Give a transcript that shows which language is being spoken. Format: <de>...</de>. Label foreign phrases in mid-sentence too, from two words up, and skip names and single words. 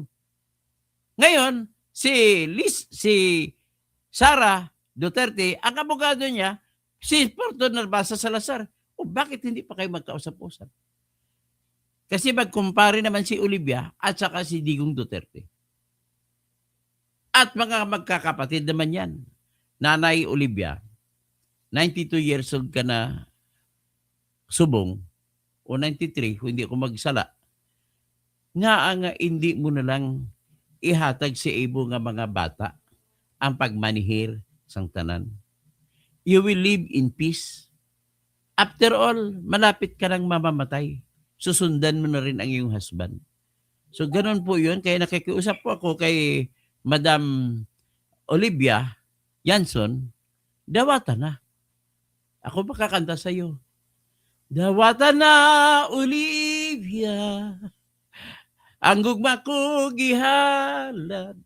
<tl>Ngayon, si Sara Duterte, ang abogado niya, si Fortun Narbasa Salazar. O bakit hindi pa kayo magkausap-usap? Kasi magkumpare naman si Olivia at saka si Digong Duterte. At mga magkakapatid naman yan.</tl> <hil>Nanay Olivia, 92</hil> <en>years old</en> <hil>ka na subong, o 93, kung hindi ako magsala, nga hindi mo na lang ihatag si Ibo nga mga bata ang pagmanihir sang tanan.</hil> <en>You will live in peace. After all,</en> <tl>malapit ka nang mamamatay. Susundan mo na rin ang iyong husband. So, ganun po yun. Kaya nakikiusap po ako kay Madam Olivia Janson,</tl> <ceb>dawata na.</ceb> <tl>Ako makakanta sa iyo.</tl> <ceb>Dawata na, Olivia, ang gugma ko gihalad.</ceb>